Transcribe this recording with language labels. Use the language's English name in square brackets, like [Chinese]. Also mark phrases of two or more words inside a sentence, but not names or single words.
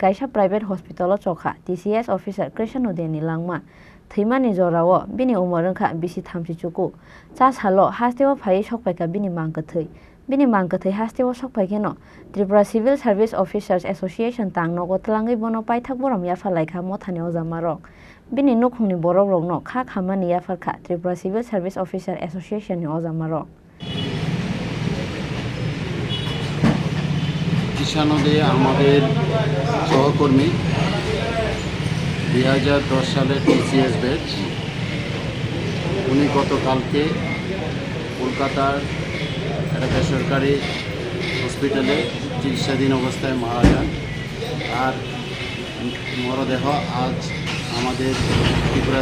[Kok Borok] kaisa [English] private hospital [Kok Borok] o chokha [English] TCS officer [Kok Borok] Krishan Udayan ni langma Thimani jorao bini umorongkha bisi thamchi chuku cha salo hasteo phai sokpaika bini mangkathai hasteo sokpaikeno Tripura Civil Service Officers Association tangnogo tlangai bono paithak borom yafalaikha mothani ojamarok bini nukhungni borok rokno kha khamani yafarkha Tripura Civil Service Officer Association ni ojamarok [Bangla] কিষাণ উদয় আমাদের সহকর্মী 2010 সালে টিসিএস ব্যাচ উনি গতকালকে কলকাতার একটা বেসরকারি হসপিটালে চিকিৎসাধীন অবস্থায় মারা যান আর মরদেহ আজ আমাদের ত্রিপুরা